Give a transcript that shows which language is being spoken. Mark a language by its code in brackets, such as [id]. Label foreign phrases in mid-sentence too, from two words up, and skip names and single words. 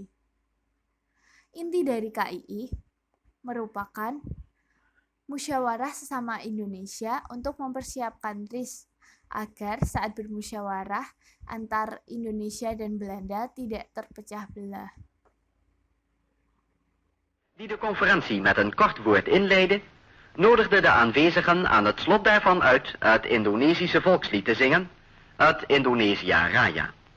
[id] Inti dari KII merupakan musyawarah sesama Indonesia untuk mempersiapkan RIS agar saat bermusyawarah antar Indonesia dan Belanda tidak terpecah belah. [nl] Die de conferentie met een kort woord inleidde, nodigde de aanwezigen aan het slot daarvan uit het Indonesische volkslied te zingen, het Indonesia Raya.